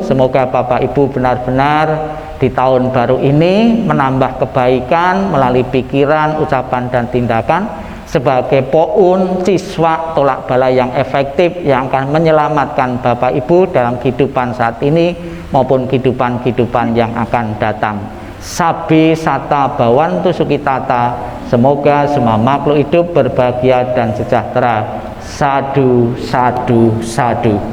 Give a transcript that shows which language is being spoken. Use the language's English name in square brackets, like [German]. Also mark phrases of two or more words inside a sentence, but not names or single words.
[Indonesian] Semoga Bapak Ibu benar-benar di tahun baru ini menambah kebaikan melalui pikiran, ucapan dan tindakan sebagai poun siswa tolak bala yang efektif yang akan menyelamatkan Bapak Ibu dalam kehidupan saat ini maupun kehidupan-kehidupan yang akan datang. [Pali] Sabi sata bawantu sukitata, [Indonesian] semoga semua makhluk hidup berbahagia dan sejahtera. [Pali] Sadu, sadu, sadu.